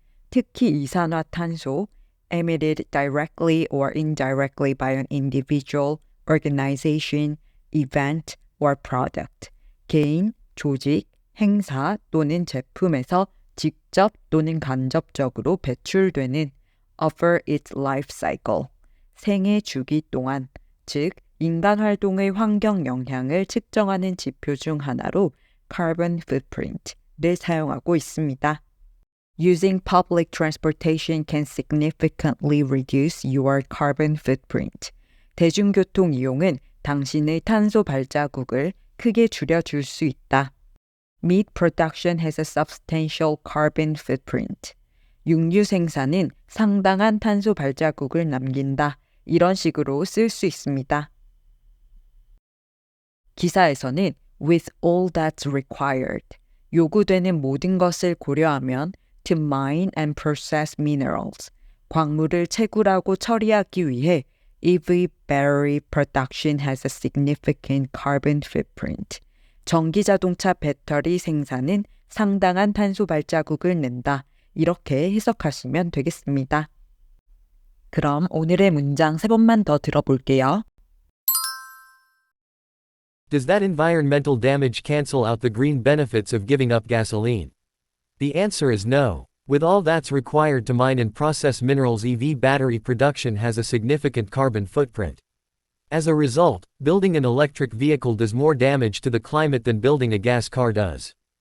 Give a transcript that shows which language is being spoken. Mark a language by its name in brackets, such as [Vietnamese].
[Korean] 특히 이산화탄소, [English] emitted directly or indirectly by an individual, organization, event, or product, [Korean] 개인, 조직, 행사 또는 제품에서 직접 또는 간접적으로 배출되는 [English] over its life cycle, [Korean] 생애 주기 동안, 즉 인간 활동의 환경 영향을 측정하는 지표 중 하나로 carbon footprint를 사용하고 있습니다. [English] Using public transportation can significantly reduce your carbon footprint. [Korean] 대중교통 이용은 당신의 탄소 발자국을 크게 줄여줄 수 있다. [English] Meat production has a substantial carbon footprint. [Korean] 육류 생산은 상당한 탄소 발자국을 남긴다. 이런 식으로 쓸 수 있습니다. 기사에서는 [English] with all that's required, [Korean] 요구되는 모든 것을 고려하면 [English] to mine and process minerals, [Korean] 광물을 채굴하고 처리하기 위해 [English] EV battery production has a significant carbon footprint. [Korean] 전기자동차 배터리 생산은 상당한 탄소 발자국을 낸다. 이렇게 해석하시면 되겠습니다. 그럼 오늘의 문장 3번만 더 들어볼게요. [English] Does that environmental damage cancel out the green benefits of giving up gasoline? The answer is no. With all that's required to mine and process minerals, EV battery production has a significant carbon footprint. As a result, building an electric vehicle does more damage to the climate than building a gas car does.